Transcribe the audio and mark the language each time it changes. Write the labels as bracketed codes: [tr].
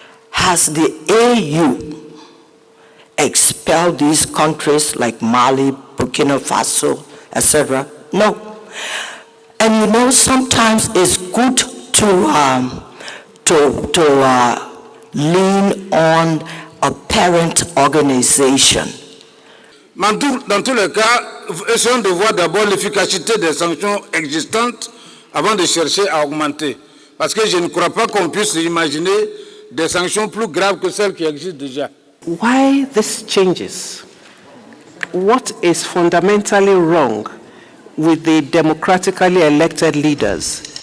[en] Has the AU expelled these countries like Mali, Burkina Faso, etc.? No. And you know, sometimes it's good to lean on a parent organization. [fr] Dans tous les cas, essayons de voir d'abord l'efficacité des sanctions existantes avant de chercher à augmenter. Parce que je ne crois pas qu'on puisse imaginer des sanctions plus graves que celles qui existent déjà. [en] Why these changes? What is fundamentally wrong with the democratically elected leaders?